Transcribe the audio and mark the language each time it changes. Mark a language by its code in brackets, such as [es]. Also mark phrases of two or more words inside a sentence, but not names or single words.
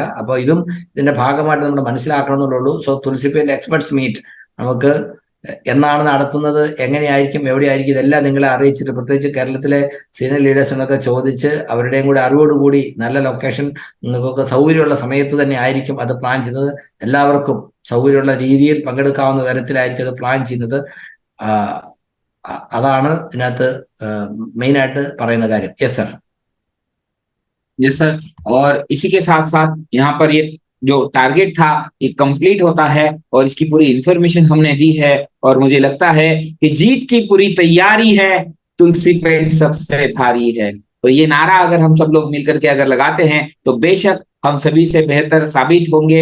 [ml] അപ്പോൾ ഇതും ഇതിന്റെ ഭാഗമായിട്ട് നമ്മൾ മനസ്സിലാക്കണമെന്നുള്ളൂ. സോ തുളസിപ്പേന്റെ [en] experts meet [ml] നമുക്ക് എന്നാണ് നടത്തുന്നത്, എങ്ങനെയായിരിക്കും, എവിടെയായിരിക്കും, ഇതെല്ലാം നിങ്ങളെ അറിയിച്ചിട്ട്, പ്രത്യേകിച്ച് കേരളത്തിലെ സീനിയർ ലീഡേഴ്സിനൊക്കെ ചോദിച്ച് അവരുടെയും കൂടി അറിവോടുകൂടി നല്ല ലൊക്കേഷൻ നിങ്ങൾക്കൊക്കെ സൗകര്യമുള്ള സമയത്ത് തന്നെ ആയിരിക്കും അത് പ്ലാൻ ചെയ്യുന്നത്. എല്ലാവർക്കും സൗകര്യമുള്ള രീതിയിൽ പങ്കെടുക്കാവുന്ന തരത്തിലായിരിക്കും അത് പ്ലാൻ ചെയ്യുന്നത്. അതാണ് ഇതിനകത്ത് മെയിനായിട്ട് പറയുന്ന കാര്യം. [en] yes sir. yes sir. [hi] और इसी के साथ साथ यहाँ पर ये जो टारगेट था ये कंप्लीट होता है और इसकी पूरी इंफॉर्मेशन हमने दी है और मुझे लगता है कि जीत की पूरी तैयारी है, तुलसी पेंट सबसे भारी है। तो ये नारा अगर हम सब लोग मिलकर के अगर लगाते हैं तो बेशक हम सभी से बेहतर साबित होंगे।